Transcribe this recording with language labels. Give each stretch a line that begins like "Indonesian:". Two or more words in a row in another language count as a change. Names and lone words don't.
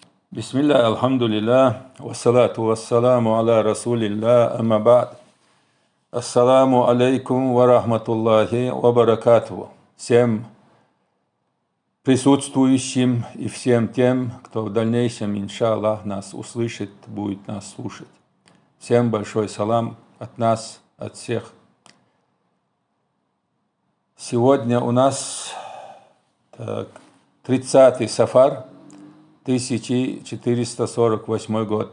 Arabic: بسم الله، الحمد لله، والصلاة والسلام على رسول الله، أما بعد. السلام عليكم ورحمة الله وبركاته.
Russian: Всем присутствующим и всем тем, кто в дальнейшем, иншаллах, нас услышит, будет нас слушать. Всем большой салам от нас, от всех. Сегодня у нас 30-й Сафар, 1448 год.